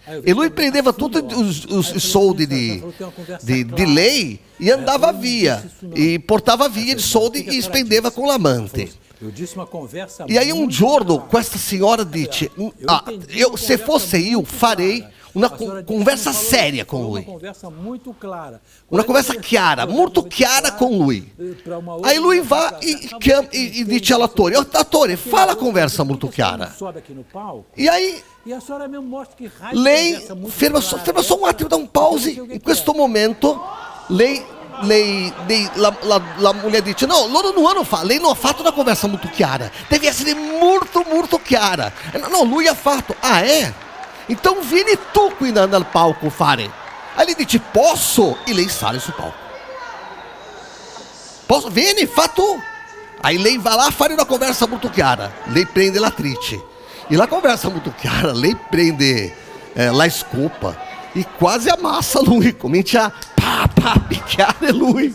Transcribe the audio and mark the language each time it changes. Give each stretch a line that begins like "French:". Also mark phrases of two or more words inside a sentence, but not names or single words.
Italian: E lui prendeva tutti os soldi di lei e andava via. E portava via i soldi e spendeva com l'amante.
Portuguese: E aí um
Italian: giorno questa signora dice, se fosse io farei una
Portuguese: conversa séria com
Italian: lui. Una conversa chiara, molto chiara com lui. Aí lui va e dice all'attore, attore, fa la conversa molto chiara.
Portuguese: E aí
Italian: lei ferma
Portuguese: só um
Italian: attimo,
Portuguese: dá um
Italian: pause. In questo momento la mulher dice, no, loro non hanno fatto, lei non ha fatto una conversa molto chiara, deve essere molto chiara. No, lui ha fatto, então vieni tu qui nel palco fare.
Portuguese: Aí ele
Italian: dice, posso? E lei sale sul palco. Posso? Vieni, fa tu. Aí lei va là a fare una conversa molto chiara. Lei prende l'attrice. E la conversa molto chiara, lei prende la scopa e quasi ammassa lui, comincia a picchiare lui.